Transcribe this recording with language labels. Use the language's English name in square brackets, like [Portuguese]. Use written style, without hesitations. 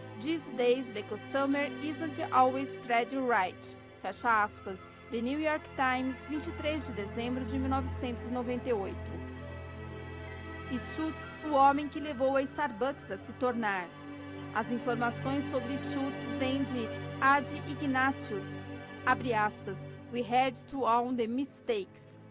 [English] These days the customer isn't always treated right. [Portuguese] Fecha aspas. The New York Times, 23 de dezembro de 1998. E Schultz, o homem que levou a Starbucks a se tornar. As informações sobre Schultz vêm de Ad Ignatius. Abre aspas. [English] We had to own the mistakes.